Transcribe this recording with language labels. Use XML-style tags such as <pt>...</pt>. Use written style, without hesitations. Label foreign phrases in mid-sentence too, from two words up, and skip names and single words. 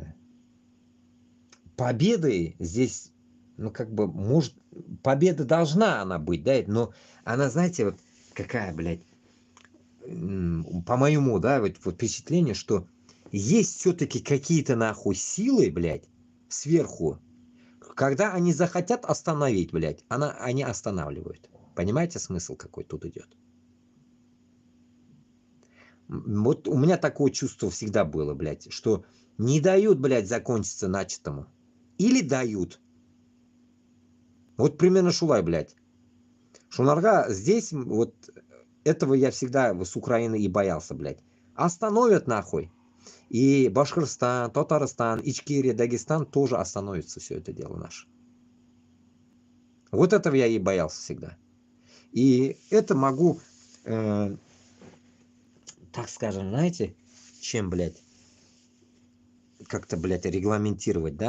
<ru>победой здесь, ну, как бы, может, победа должна она быть, да, но она, знаете, вот какая, блядь, по моему, да, вот впечатление, что есть все-таки какие-то, нахуй, силы, блядь, сверху, когда они захотят остановить, блядь, они останавливают. Понимаете, смысл какой тут идет? Вот у меня такое чувство всегда было, блядь, что не дают, блядь, закончиться начатому. Или дают. Вот примерно Шулай, блядь. Шунарга здесь, вот этого я всегда с Украины и боялся, блядь. Остановят нахуй. И Башкортостан, Татарстан, Ичкерия, Дагестан тоже остановится все это дело наше. Вот этого я и боялся всегда. И это могу, так скажем, знаете, чем, блядь, как-то, блядь, регламентировать, да?</ru>